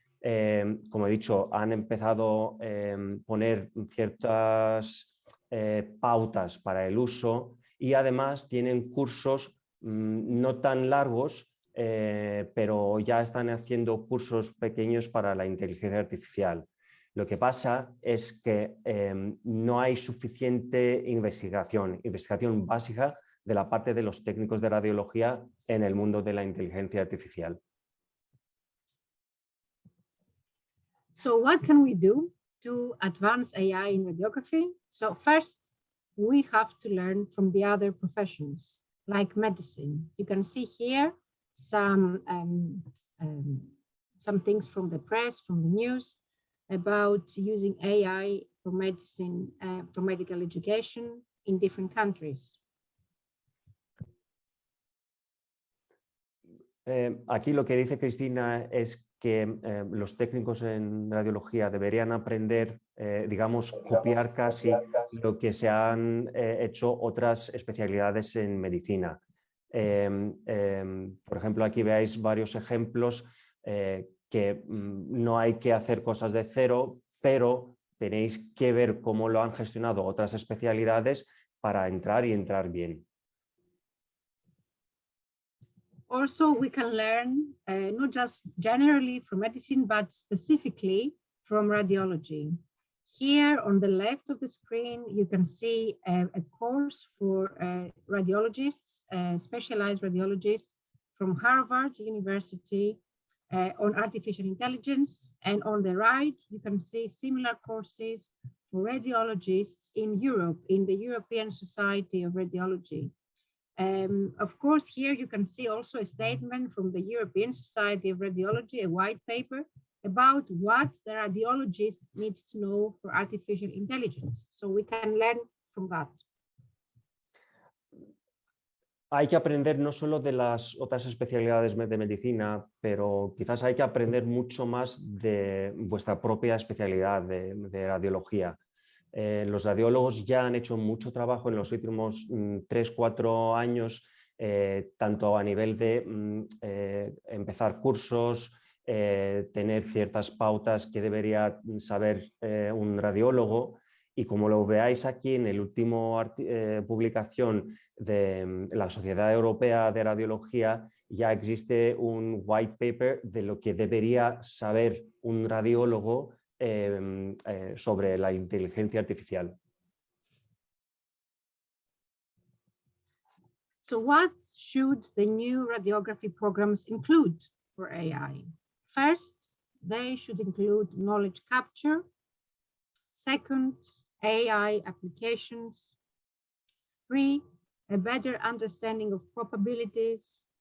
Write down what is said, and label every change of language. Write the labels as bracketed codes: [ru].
[es] Como he dicho, han empezado a poner ciertas pautas para el uso y además tienen cursos no tan largos, pero ya están haciendo cursos pequeños para la inteligencia artificial. Lo que pasa es que no hay suficiente investigación básica de la parte de los técnicos de radiología en el mundo de la inteligencia artificial. [en] So what can we do to advance AI in radiography? So first, we have to learn from the other professions, like medicine. You can see here some things from the press, from the news, about using AI for medicine, for medical education in different countries. [es] Aquí lo que dice Cristina es que los técnicos en radiología deberían aprender, digamos, copiar casi lo que se han hecho otras especialidades en medicina. Por ejemplo, aquí veáis varios ejemplos que no hay que hacer cosas de cero, pero tenéis que ver cómo lo han gestionado otras especialidades para entrar y entrar bien. [en] Also, we can learn not just generally from medicine, but specifically from radiology. Here on the left of the screen, you can see a course for radiologists, specialized radiologists from Harvard University on artificial intelligence. And on the right, you can see similar courses for radiologists in Europe, in the European Society of Radiology. Of course, here you can see also a statement from the European Society of Radiology, a white paper about what the radiologists need to know for artificial intelligence. So we can learn from that. [es] Hay que aprender no solo de las otras especialidades de medicina, pero quizás hay que aprender mucho más de vuestra propia especialidad de radiología. Los radiólogos ya han hecho mucho trabajo en los últimos 3-4 años, tanto a nivel de empezar cursos, tener ciertas pautas que debería saber un radiólogo, y como lo veáis aquí en el último publicación de la Sociedad Europea de Radiología, ya existe un white paper de lo que debería saber un radiólogo sobre la inteligencia artificial. [en] So what should the new radiography programs include for AI? First, they should include knowledge capture. Second, AI applications. 3, a better understanding of probabilities.